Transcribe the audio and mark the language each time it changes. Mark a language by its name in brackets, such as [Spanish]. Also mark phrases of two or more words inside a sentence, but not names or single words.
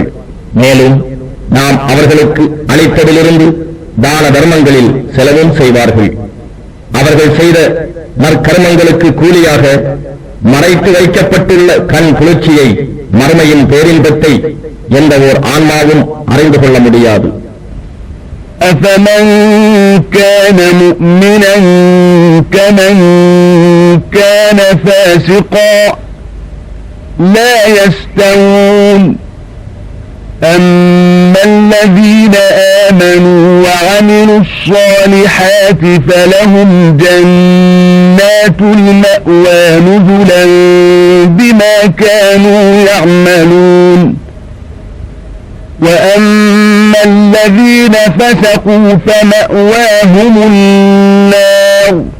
[Tamil] மேலும் நாம் அவர்களுக்கு அளித்ததிலிருந்து தான தர்மங்களில் செலவும் செய்வார்கள். அவர்கள் செய்த நற்கர்மங்களுக்கு கூலியாக மறைத்து வைக்கப்பட்டுள்ள கண் குளிர்ச்சியை, மறுமையின் பேரின்பத்தை எந்த ஓர் ஆன்மாவும் அறிந்து கொள்ள முடியாது. [Arabic] أفمن كان مؤمنا كمن كان فاسقا لا يستوون أما الذين آمنوا وعملوا الصالحات فلهم جنات المأوى نزلا بما كانوا يعملون وأما الذين فسقوا فمأواهم النار